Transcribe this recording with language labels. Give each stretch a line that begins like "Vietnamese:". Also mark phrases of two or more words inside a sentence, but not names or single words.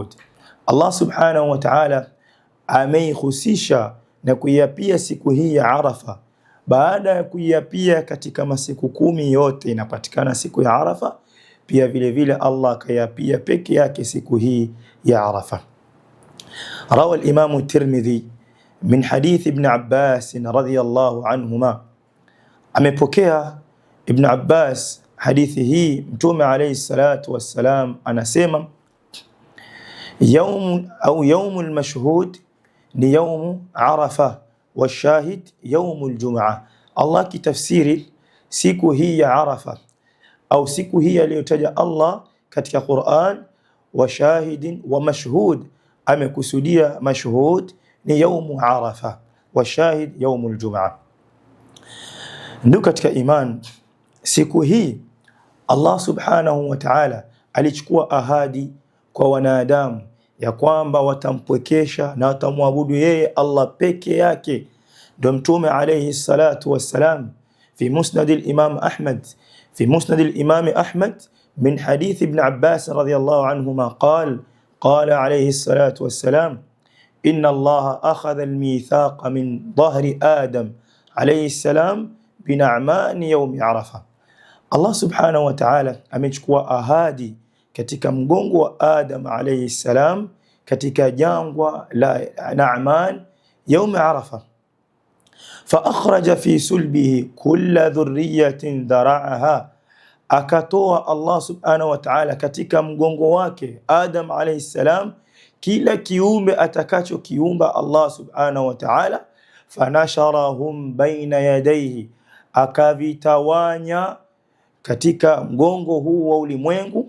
Swahili: Allah
Arabic: سبحانه وتعالى
Swahili: ameihusisha na kuiapia siku hii ya Arafa baada ya kuiapia katika masiku 10 yote inapatikana siku ya Arafa. Pia vile vile Allah akayapia peke yake siku hii ya Arafa.
Arabic: روى الإمام الترمذي من حديث ابن عباس رضي الله عنهما,
Swahili: amepokea Ibn Abbas hadithi hii, Mtume
Arabic: عليه الصلاة والسلام anasema يوم المشهود ni يوم عرفة وشاهد يوم الجمعة.
Swahili: Allah kitafsiri siku hii ya Arafa au siku hii aliyotaja Allah katika Qur'an
Arabic: وشاهد ومشهود,
Swahili: amekusudia mashhud ni
Arabic: يوم عرفة وشاهد يوم الجمعة.
Swahili: Ndio katika iman, siku hii Allah
Arabic: سبحانه وتعالى
Swahili: alichukua ahadi kwa wanadamu ya kwamba watampwekesha na watamwabudu yeye Allah peke yake. Ndio Mtume
Arabic: عليه الصلاة والسلام في مسند الإمام أحمد من حديث ابن عباس رضي الله عنهما قال عليه الصلاة والسلام إن الله أخذ الميثاق من ظهر آدم عليه السلام بنعمان يوم عرفة.
Swahili: Allah
Arabic: سبحانه وتعالى
Swahili: amechukua ahadi katika mgongo wa Adam
Arabic: عليه السلام
Swahili: katika jangwa la Na'man
Arabic: يوم عرفة. فأخرج في سلبه كل ذرية ذرعها,
Swahili: akatoa Allah
Arabic: سبحانه وتعالى
Swahili: katika mgongo wake Adam
Arabic: عليه السلام
Swahili: kila kiumbe atakacho kiumba Allah
Arabic: سبحانه وتعالى. فنشرهم بين يديه,
Swahili: akavitawanya katika mgongo huu wa ulimwengu.